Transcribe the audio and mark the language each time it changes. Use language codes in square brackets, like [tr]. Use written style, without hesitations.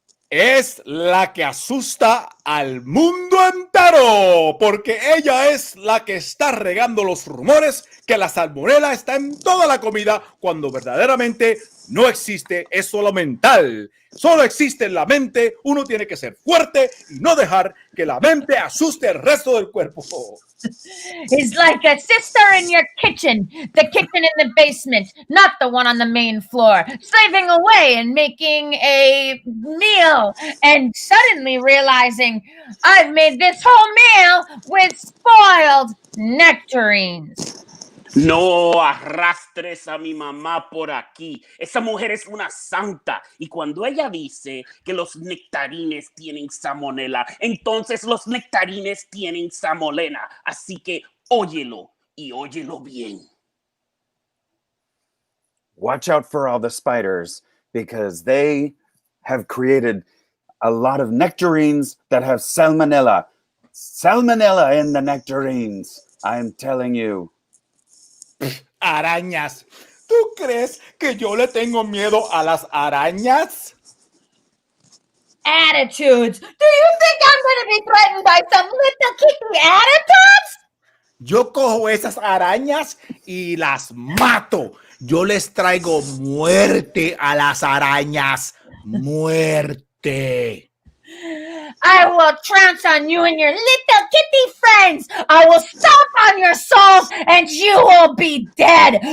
[es] es la que asusta al mundo entero, porque ella es la que está regando los rumores que la salmonela está en toda la comida, cuando verdaderamente no existe, es solo mental. Solo existe en la mente. Uno tiene que ser fuerte y no dejar que la mente asuste el resto del cuerpo. [en] is like a sister in your kitchen, the kitchen in the basement, not the one on the main floor, slaving away and making a meal and suddenly realizing I've made this whole meal with spoiled nectarines. [es] No arrastres a mi mamá por aquí. Esa mujer es una santa. Y cuando ella dice que los nectarines tienen salmonela, entonces los nectarines tienen salmonela. Así que óyelo y óyelo bien. [en] Watch out for all the spiders, because they have created a lot of nectarines that have salmonella. Salmonella in the nectarines. I'm telling you. [es] Arañas. ¿Tú crees que yo le tengo miedo a las arañas? [en] Attitudes. Do you think I'm going to be threatened by some little kitty attitudes? [es] Yo cojo esas arañas y las mato. Yo les traigo muerte a las arañas. Muerte. [en] I will trounce on you and your little kitty friends. I will stomp on your souls and you will be dead.